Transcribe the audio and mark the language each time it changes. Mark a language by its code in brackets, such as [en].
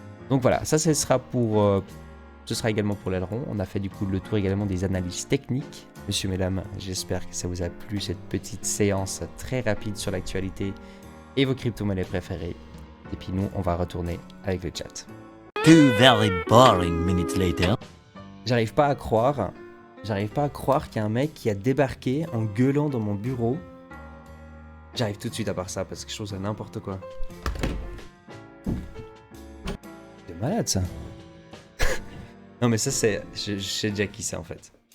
[fr] Donc voilà, ça ce sera pour... ce sera également pour l'aileron. On a fait du coup le tour également des analyses techniques. Monsieur, mesdames, j'espère que ça vous a plu cette petite séance très rapide sur l'actualité et vos crypto-monnaies préférées. Et puis nous, on va retourner avec le chat. [en] 2 very boring minutes later. [fr] J'arrive pas à croire qu'il y a un mec qui a débarqué en gueulant dans mon bureau. J'arrive tout de suite à part ça parce que je trouve ça n'importe quoi. C'est malade ça. Non mais ça c'est... Je sais déjà qui c'est en fait.